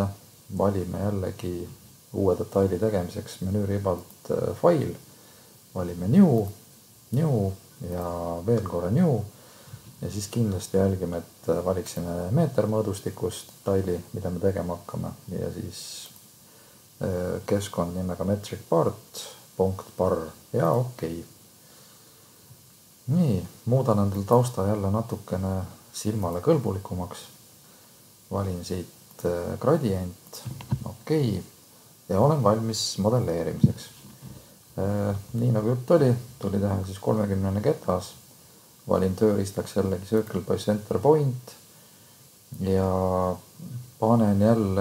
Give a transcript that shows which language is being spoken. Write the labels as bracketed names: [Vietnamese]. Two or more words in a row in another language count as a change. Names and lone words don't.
[Estonian] Valime jällegi uue detaili tegemiseks menüüribalt File, valime New ja veel korra New ja siis kindlasti jälgime, et valiksime meetermõõdustikust detaili, mida me tegema hakkame ja siis keskkond nimega [English] metric part.bar [Estonian] ja okei. Nii, muudan endal tausta jälle natukene silmale kõlbulikumaks, valin siit gradient, okei, ja olen valmis modelleerimiseks. Nii nagu jutt tuli teha siis 30 ketas, valin tööriistaks jällegi Circle by Center Point ja panen jälle